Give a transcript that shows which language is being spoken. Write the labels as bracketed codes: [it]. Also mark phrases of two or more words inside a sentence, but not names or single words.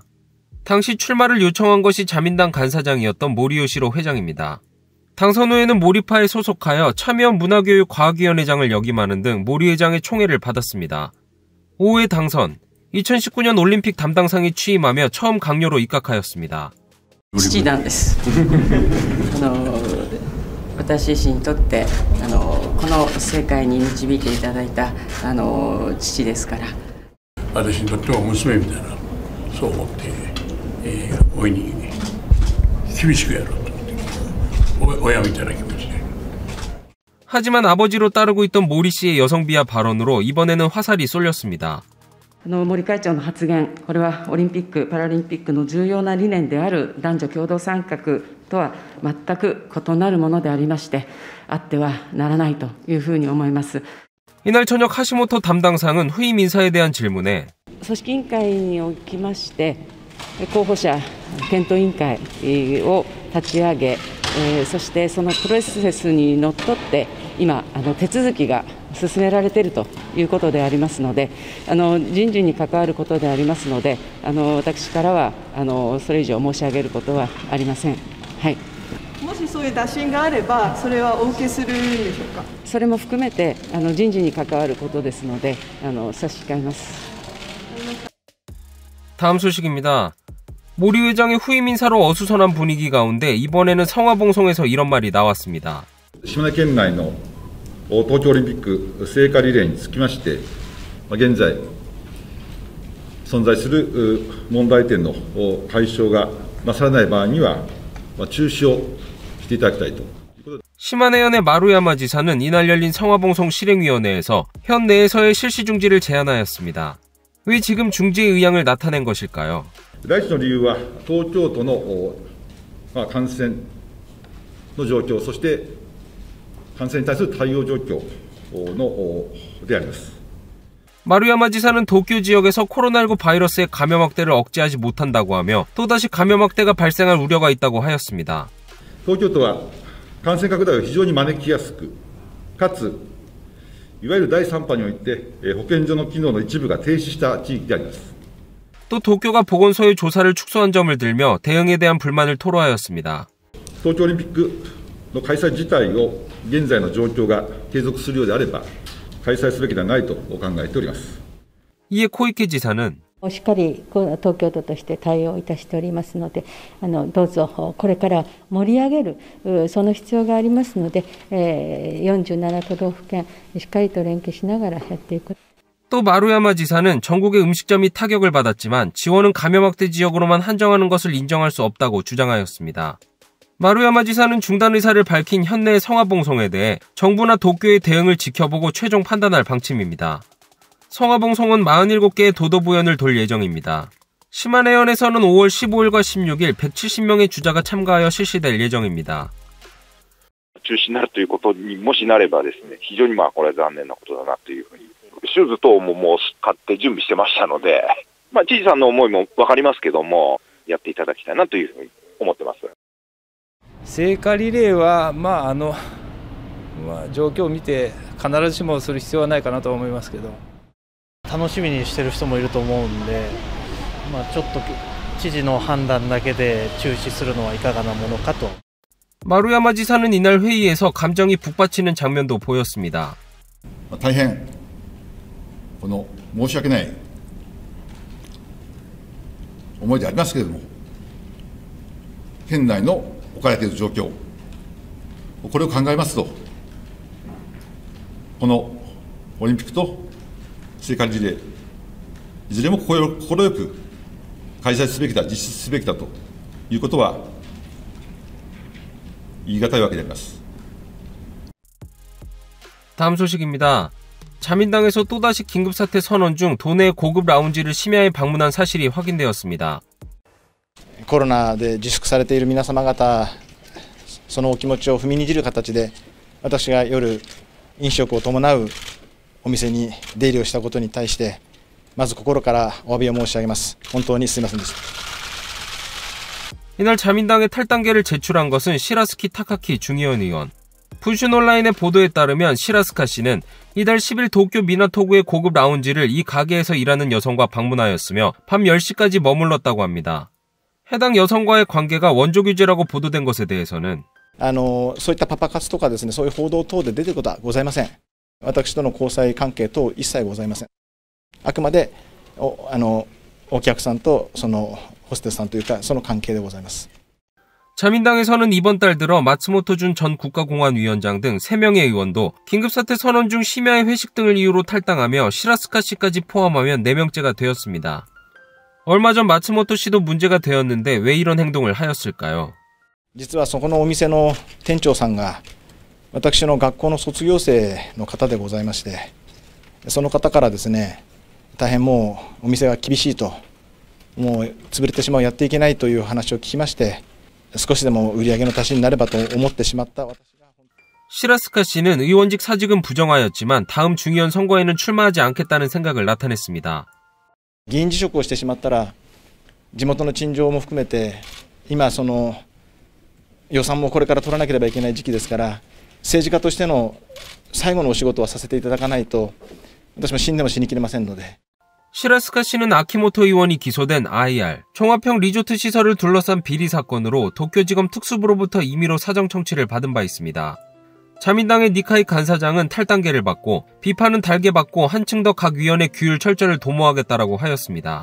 [ko] 당시 출마를 요청한 것이 자민당 간사장이었던 모리요시로 회장입니다. 당선 후에는 모리파에 소속하여 참여연 문화교육과학위원회장을 역임하는 등 모리 회장의 총애를 받았습니다. 5회 당선, 2019년 올림픽 담당상에 취임하며 처음 강요로 입각하였습니다. [ja] 父なんです。私自身にとってこの世界に導いていただいた父ですから。私にとっては娘みたいな、そう思って、おいに厳しくやろうと思って、親みたいな気持ちで。 [ko] 하지만 아버지로 따르고 있던 모리 씨의 여성 비하 발언으로 이번에는 화살이 쏠렸습니다. [ja] 森会長の発言、これはオリンピック・パラリンピックの重要な理念である男女共同参画とは全く異なるものでありまして、あってはならないというふうに思います。 [ko] 이날 저녁 하시모토 담당상은 후임 인사에 대한 질문에 [ja] 組織委員会におきまして、候補者検討委員会を立ち上げ、そしてそのプロセスにのっとって今手続きが進められているということでありますので、人事に関わることでありますので、私からはそれ以上申し上げることはありません。はい。もしそういう打診があれば、それはお受けするんでしょうか。それも含めて人事に関わることですので、差し控えます。 [ko] 다음 소식입니다. 모리 회장의 후임 인사로 어수선한 분위기 가운데 이번에는 성화봉송에서 이런 말이 나왔습니다. [ja] 島根県内の東京オリンピック聖火リレーにつきまして、現在存在する問題点の解消がなされない場合には中止をしていただきたいと。 [ko] 시마네현의 마루야마 지사는 이날 열린 성화봉송 실행위원회에서 현 내에서의 실시 중지를 제안하였습니다. 왜 지금 중지의 의향을 나타낸 것일까요? [ja] 第一の理由は東京都の感染の状況、そして感染に対する対応状況であります。 [ko] 마루야마 지사는 도쿄 지역에서 코로나19 바이러스의 감염 확대를 억제하지 못한다고 하며 또다시 감염 확대가 발생할 우려가 있다고 하였습니다. [ja] 東京都は感染拡大を非常に招きやすく、かついわゆる第3波において保健所の機能の一部が停止した地域であります。 [ko] 또 도쿄가 보건소의 조사를 축소한 점을 들며 대응에 대한 불만을 토로하였습니다. [ja] 東京オリンピックの開催自体を現在の状況が継続するようであれば開催すべきではないと考えております。 [ko] 이에 코이케 지사는 [ja] しっかり東京都として対応いたしておりますので、どうぞこれから盛り上げるその必要がありますので、47都道府県しっかりと連携しながらやっていく。 [ko] 또 마루야마 지사는 전국의 음식점이 타격을 받았지만 지원은 감염 확대 지역으로만 한정하는 것을 인정할 수 없다고 주장하였습니다. 마루야마 지사는 중단 의사를 밝힌 현내의 성화봉송에 대해 정부나 도쿄의 대응을 지켜보고 최종 판단할 방침입니다. 성화봉송은 47개의 도도부연을 돌 예정입니다. 시마네현에서는 5월 15일과 16일 170명의 주자가 참가하여 실시될 예정입니다. [ja] 中止になるということにもしなればですね、非常にこれは残念なことだなというふうに。手術等ももう買って準備してましたので、 知事さんの思いも分かりますけども、やっていただきたいなというふうに思ってます。聖火リレーは、状況を見て必ずしもする必要はないかなと思いますけど、楽しみにしてる人もいると思うんで、ちょっと知事の判断だけで中止するのはいかがなものかと。 [ko] 마루야마 지사는 이날 회의에서 감정이 북받치는 장면도 보였습니다. [ja] 大変申し訳ない思いでありますけれども、県内の置かれている状況、これを考えますと、このオリンピックと聖火リレー、いずれも快く開催すべきだ、実施すべきだということは言い難いわけであります。 [ko] 다음 소식입니다. 자민당에서 또다시 긴급사태 선언 중 도내 고급 라운지를 심야에 방문한 사실이 확인되었습니다. [ja] コロナで自粛されている皆様方、そのお気持ちを踏みにじる形で、私が夜飲食を伴うお店に出入りをしたことに対して、まず心からお詫びを申し上げます。本当にすみませんでした。 [ko] 이날 자민당의 탈당계를 제출한 것은 시라스키 타카키 중의원 의원. 푸슌온라인의 보도에 따르면 시라스카 씨는 이달 10일 도쿄 미나토구의 고급 라운지를 이 가게에서 일하는 여성과 방문하였으며 밤 10시까지 머물렀다고 합니다. 해당 여성과의 관계가 원조 규제라고 보도된 것에 대해서는 [ja] そういったパパ活とかですね、そういう報道等で出てることはございません。私との交際関係等一切ございません。あくまでお客さんとそのホステスさんというかその関係でございます。 [ko] 자민당에서는 이번 달 들어 마츠모토 준 전 국가공안위원장 등 3명의 의원도 긴급사태 선언 중 심야의 회식 등을 이유로 탈당하며 시라스카 씨까지 포함하면 4명째가 되었습니다. 얼마 전 마츠모토 씨도 문제가 되었는데 왜 이런 행동을 하였을까요? [ja] 実はそこのお店の店長さんが私の学校の卒業生の方でございまして、その方からですね、大変もうお店が厳しいと、もう潰れてしまう、やっていけないという話を聞きまして、 少しでも売り上げの足しになればと思ってしまった私が [ko] 시라스카 씨는 의원직 사직은 부정하였지만 다음 중의원 선거에는 출마하지 않겠다는 생각을 나타냈습니다. [ja] 議員辞職をしてしまったら地元の陳情も含めて今その予算もこれから取らなければいけない時期ですから、政治家としての最後のお仕事はさせていただかないと私も死んでも死にきれませんので。 [ko] 시라스카 씨는 아키모토 의원이 기소된 IR, 종합형 리조트 시설을 둘러싼 비리 사건으로 도쿄지검 특수부로부터 임의로 사정 청취를 받은 바 있습니다. 자민당의 니카이 간사장은 탈당계를 받고 비판은 달게 받고 한층 더 각 위원회 규율 철저를 도모하겠다라고 하였습니다.